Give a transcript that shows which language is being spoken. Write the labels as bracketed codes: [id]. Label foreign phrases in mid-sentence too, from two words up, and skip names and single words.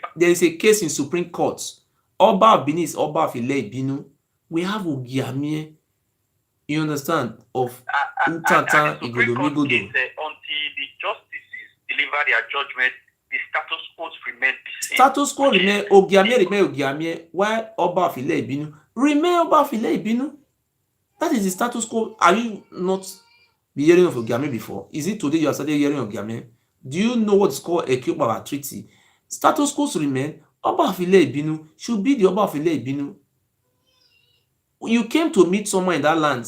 [en] There is a case in Supreme Court. Oba of Benin is Oba of Ile-Ibinu. We have Ogiamie. You understand? Of Utata Igodomigodo. Until the justices deliver their judgment, the status quo remain the same. Status quo remain Ogiamie. Why Oba of Ile-Ibinu? Remain Oba of Ile-Ibinu. That is the status quo. Are you not hearing of Ogiamie before? Is it today you have started hearing of Ogiamie? Do you know what is called Ekhoe Treaty? Status quo remain. Oba of Ile-Ibinu should be the Oba of Ile-Ibinu. You came to meet someone in that land.